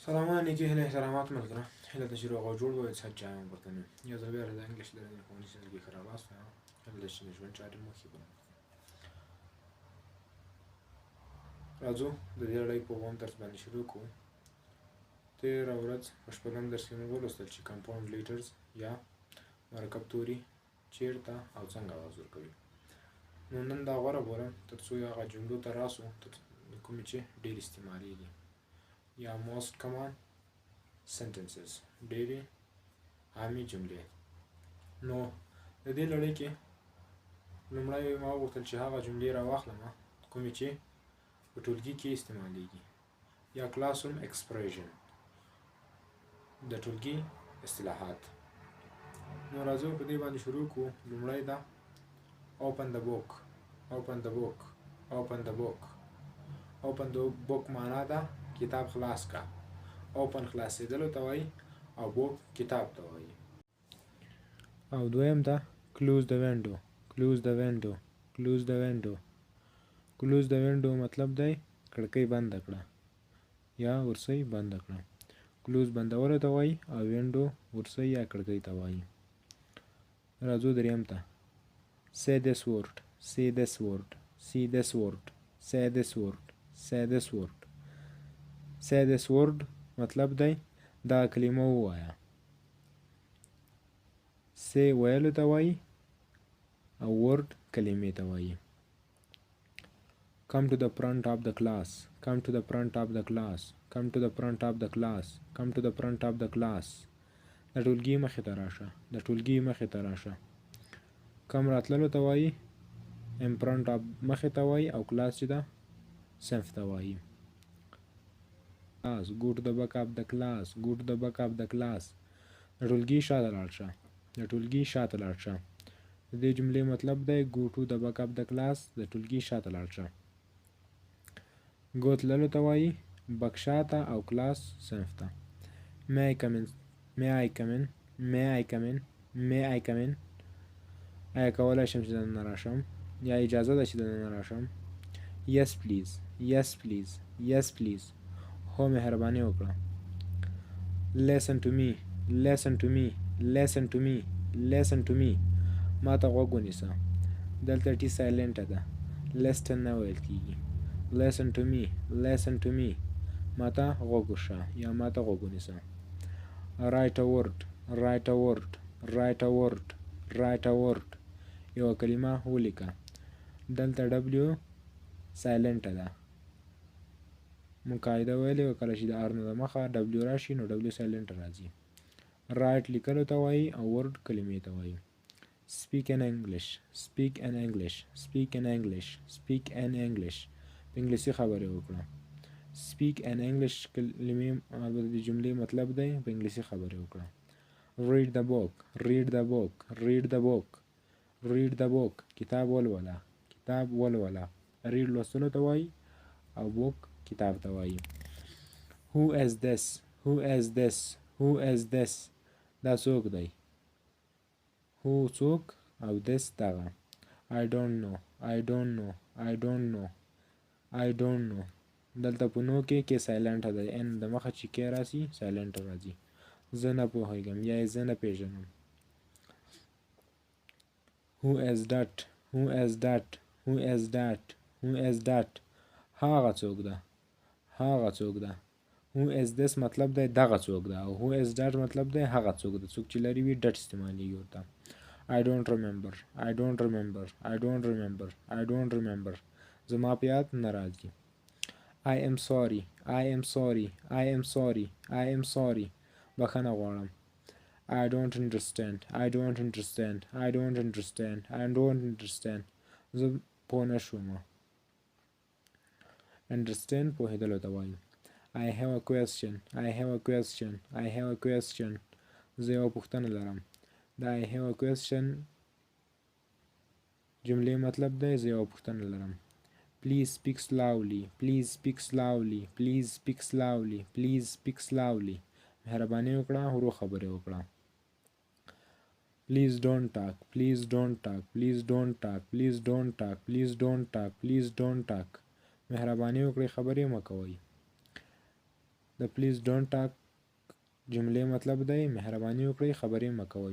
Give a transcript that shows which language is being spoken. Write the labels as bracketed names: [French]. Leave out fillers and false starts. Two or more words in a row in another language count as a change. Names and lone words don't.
[Pashto] سلامونه نیکې هیلې احترامات ملګرو هیله ده چې روغ او جوړ به اوسئ چې هم ورته نه یو ځل بیا د انګلیش لرنې ښوونځي ټولګي ښه راغلاست هیله ده چې د ژوند چارې مو ښې کړو راځو د دې لړۍ په اووم درس باندې شروع کوو تېره ورځ په شپږم درس کې موږ ولوستل چې کمپاوند لیټرز یا مرکب توري چیرته او څنګه آواز ورکوي نو نن دا غوره بولم تر څو هغه جملو ته راسو کومې چې ډېر استعمالیږي یا [English] most common sentences [Pashto] ډېرې عامې جملې نو د دې لړۍ کې لومړی ما وغوښتل چې هغه جملې راواخلم کومې چې په ټولګي کې استعمالیږي یا [English] classroom expression [Pashto] د ټولګي اصطلاحات نو راځو په دې باندې شروع کړو لومړی [English] دا open the book open the book open the book open the book [Pashto] معنا ده کتاب خلاص کا اوپن خلاصېدلو ته وایي او بوک کتاب ته وایي او دویم ته [English] close the window close the window close the window close the window [Pashto] مطلب دی کړکۍ بنده کړه یا ورسۍ بنده کړه close بندولو ته وایي او window ورسۍ یا کړکۍ ته وایي راځو دریم ته [English] say this word say this word [Pashto] say this word say this word say this word say this word مطلب دی دا کلمه ووایه [English] say [Pashto] ویلو ته وایي او [English] word [Pashto] کلمې ته وایي [English] come to the front of the class come to the front of the class come to the front of the class come to the front of the class [Pashto] د ټولګي مخې ته راشه د ټولګي مخې ته راشه کم راتللو ته وایي [English] in front of [Pashto] مخې ته وایي او [English] class [Pashto] چې ده صنف ته وایي [English] go to the back of the class go to the back of the class [Pashto] د ټولګي شاته لاړ شه د ټولګي شاته لاړ شه د دې جملې مطلب دی [English] go to the back of the class [Pashto] د ټولګي شاته لاړ شه [English] go [Pashto] تللو ته وایي بک شاته [English] او class [Pashto] صنف ته [English] may I come in may I come in may I come in may I come in [Pashto] آیا کولی شم چې دننه راشم [English] یا اجازه ده چې دننه راشم yes please yes please yes please [Pashto] هو مهرباني وکړه [English] listen to me listen to me listen to me listen to [Pashto] me ما ته غوږ ونیسه دلته ټي سایلنټه ده listen نه ویل کیږي [English] listen to me listen to me [Pashto] ما ته غوږ وشه یا ما ته غوږ ونیسه [English] write a word write a word [Pashto] write a word write a word یوه کلمه ولیکه دلته w سایلنټه ده مونږ قاعده ویلې وه کله چې د r نه د مخه w راشي نو w سایلنټ راځي رایټ لیکلو ته وایي او ورډ کلمې ته وایي [English] speak in english speak in english speak in english speak in english [Pashto] په انګلیسي خبرې وکړه speak in english کلمې البته د جملې مطلب دی په انګلیسي خبرې وکړه [English] read the book read the book read the book read the book [Pashto] کتاب ولوله کتاب ولوله [English] read لوستلو [Pashto] ته وایي او book کتاب ته وایي [English] who is this who is this [Pashto] who is this دا څوک دی who څوک او this دغه [English] I don't know I don't know [Pashto] I don't know I don't know دلته په نو کې سایلنټه ده ان د مخه چې کې راسي سایلنټ راځي زه نه پوهیږم یا زه نه پیژنم [English] who is that who is that who is that who is that [Pashto] هغه څوک ده هغه څوک ده [English] who is this مطلب [Pashto] دی دغه څوک ده او [English] who is that [Pashto] مطلب دی هغه څوک ده څوک چې لري وي ډټ استعمالیږي ورته [English] I don't remember I don't remember I don't remember I don't remember [Pashto] زما په یاد نه راځي [English] I am sorry I am sorry I am sorry I am sorry [Pashto] بخښنه غواړم [English] I don't understand I don't understand I don't understand I don't understand [Pashto] زه پوه نه شوم [English] understand [Pashto] پوهېدلو ته وایي [English] I have a question I have a question I have a question [Pashto] زه یوه پوښتنه لرم دا [English] I have a question [Pashto] جملې مطلب دی زه یوه پوښتنه لرم [English] please speak slowly please speak slowly please speak slowly please speak slowly [Pashto] مهرباني وکړه ورو خبرې وکړه [English] please don't talk please don't talk please don't talk please don't talk please don't talk please don't talk [Pashto] مهرباني وکړئ خبرې مه کوئ د [English] please don't talk [Pashto] جملې مطلب دی مهرباني وکړئ خبرې مه کوئ.